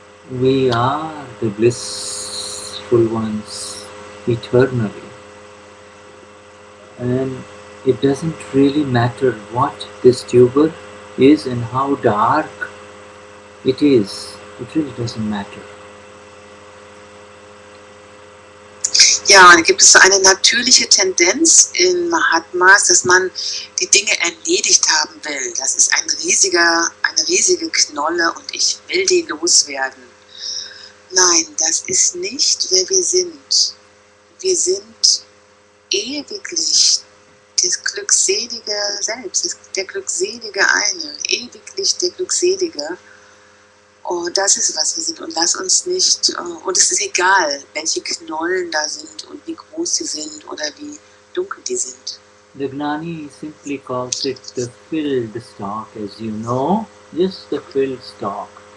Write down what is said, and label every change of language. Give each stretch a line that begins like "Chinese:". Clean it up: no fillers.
English: We are the blissful ones eternally. And it doesn't really matter what this tuber is and how dark it is. It really doesn't matter.
German: Ja, da gibt es so eine natürliche Tendenz in Mahatmas, dass man die Dinge erledigt haben will. Das ist eine riesige Knolle und ich will die loswerden. Nein, das ist nicht, wer wir sind. Wir sind ewiglich das glückselige Selbst, der glückselige Eine, ewiglich der Glückselige. Oh, das ist, was wir sind. Und lass uns nicht, und es ist egal, welche Knollen da sind und wie groß sie sind oder wie dunkel die sind.
English: The Gnani simply calls it the filled stalk, as you know, just the filled stalk.